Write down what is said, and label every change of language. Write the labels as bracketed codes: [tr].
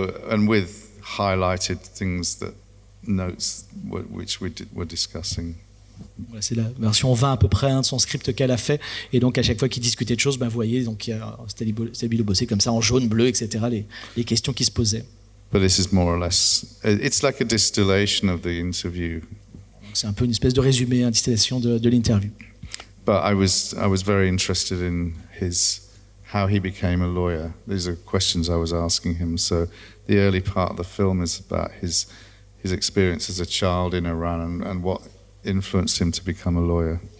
[en] And with highlighted things notes which we're discussing. [fr] Voilà, c'est la version 20 à peu près de son script qu'elle a fait, et donc à chaque fois qu'il discutait de choses, vous voyez, donc Stabilo bossait comme ça en jaune, bleu, etc. Les questions qui se posaient. [en] But this is more or less, it's like a distillation of the interview. [fr] C'est un peu une espèce de résumé, distillation de l'interview. [en] But I was very interested in how he became a lawyer. These are questions I was asking him. So the early part of the film is about his experience as a child in Iran and what influenced him to become a lawyer.